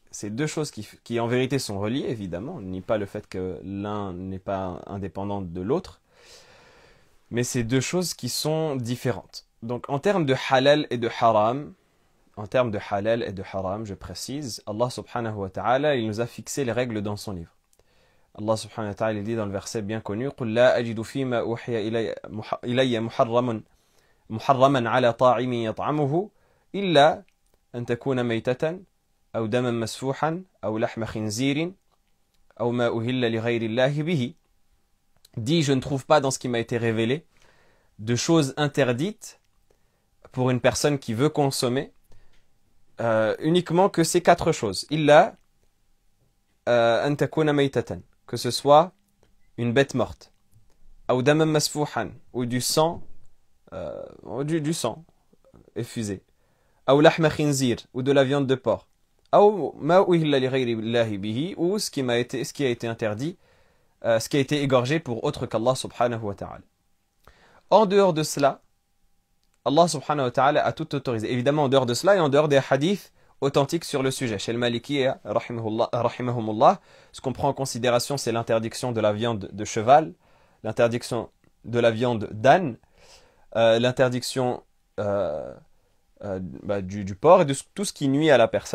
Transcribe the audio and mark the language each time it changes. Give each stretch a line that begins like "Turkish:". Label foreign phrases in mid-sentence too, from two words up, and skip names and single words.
French: C'est deux choses qui en vérité sont reliées, évidemment. On ne nie pas le fait que l'un n'est pas indépendant de l'autre. Mais c'est deux choses qui sont différentes. Donc en termes de halal et de haram, je précise, Allah
Arabic: سبحانه وتعالى,
French: il nous a fixé les règles dans son livre.
Arabic: الله سبحانه وتعالى
French: il dit dans le verset bien connu
Arabic: قُلْ لَا أَجِدُ فِي مَا أُوحِيَ إِلَيَّ مُحَرَّمًا عَلَى طَاعِمٍ يَطْعَمُهُ إِلَّا أَن تَكُونَ مَيْتَةً أَوْ دَمًا مَسْفُوحًا أَوْ لَحْمَ خِنْزِيرٍ أَوْ مَا أُهِلَّ لِغَيْرِ اللَّهِ بِهِ.
French: Dit, je ne trouve pas dans ce qui m'a été révélé de choses interdites pour une personne qui veut consommer uniquement que ces quatre choses.
Arabic: إلا أن تكون ميتة,
French: que ce soit une bête morte, ou
Arabic: دما مسفوحا,
French: ou du sang, du sang effusé, ou
Arabic: لحم خنزير,
French: ou de la viande de porc, ou
Arabic: ما أهل لغير الله به,
French: ou ce qui a été interdit, ce qui a été égorgé pour autre qu'Allah
Arabic: سبحانه وتعالى.
French: En dehors de cela, Allah
Arabic: سبحانه وتعالى
French: a tout autorisé. Évidemment, en dehors de cela et en dehors des hadiths authentiques sur le sujet. Chez le Maliki, rahimahumullah, ce qu'on prend en considération, c'est l'interdiction de la viande de cheval, l'interdiction de la viande d'âne, l'interdiction du porc et de tout ce qui nuit à la personne.